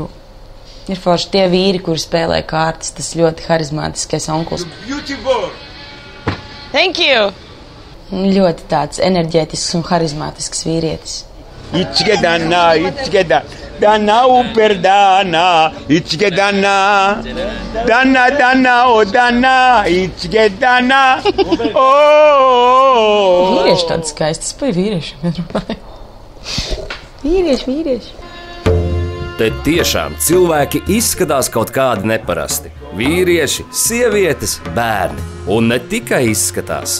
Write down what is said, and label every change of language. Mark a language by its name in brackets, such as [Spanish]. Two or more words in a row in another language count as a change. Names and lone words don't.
[Latvian] Ir forši tie vīri, kuri spēlē kārtas, tas ļoti harizmātiskais onkuls. [English] Thank you! [Latvian] Ļoti tāds enerģētisks un harizmātisks vīrietis. İçke dana uper dana, içke dana, o dana, içke dana, Vīrieši tādi skaisti, es par vīriešiem runāju. Vīrieši. Te tiešām cilvēki izskatās kaut kādi neparasti. vīrieši, sievietes, bērni. Un ne tikai izskatās.